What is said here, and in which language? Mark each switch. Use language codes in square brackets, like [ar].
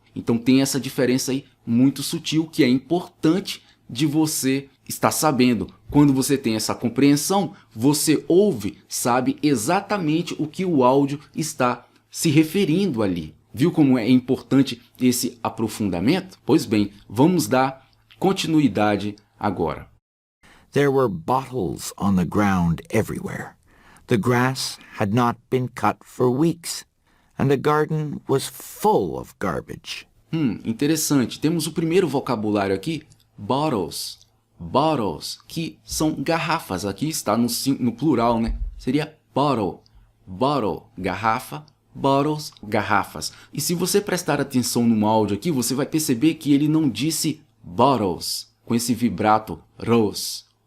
[pt] Então tem essa diferença aí muito sutil que é importante de você estar sabendo. Quando você tem essa compreensão, você ouve, sabe exatamente o que o áudio está se referindo ali. Viu como é importante esse aprofundamento? Pois bem, vamos dar continuidade agora. [en] There were bottles on the ground everywhere. The grass had not been cut for weeks, and the garden was full of garbage. [pt] Interessante. Temos o primeiro vocabulário aqui, bottles. Bottles, que são garrafas. Aqui está no plural, né? Seria bottle. Bottle, garrafa. Bottles, garrafas. E se você prestar atenção no áudio aqui, você vai perceber que ele não disse bottles, com esse vibrato ros.